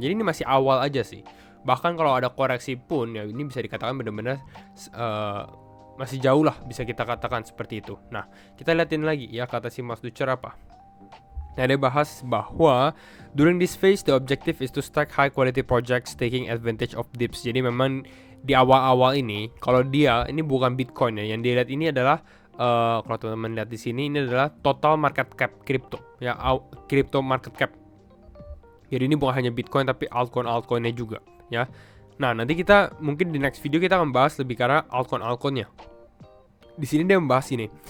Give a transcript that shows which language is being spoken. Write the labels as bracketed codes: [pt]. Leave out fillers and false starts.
[id] Jadi ini masih awal aja sih. Bahkan kalau ada koreksi pun ya ini bisa dikatakan benar-benar masih jauh lah, bisa kita katakan seperti itu. Nah, kita liatin lagi ya kata si Mas Dutcher apa. Nah, dia bahas bahwa [en] during this phase the objective is to stack high quality projects taking advantage of dips. [id] Jadi memang di awal-awal ini kalau ini bukan Bitcoin ya, yang dilihat ini adalah kalau teman-teman lihat di sini ini adalah total market cap crypto ya, crypto market cap. Jadi ini bukan hanya Bitcoin tapi altcoinnya juga ya. Nah, nanti kita mungkin di next video kita akan bahas lebih karena altcoinnya. Di sini dia membahas ini.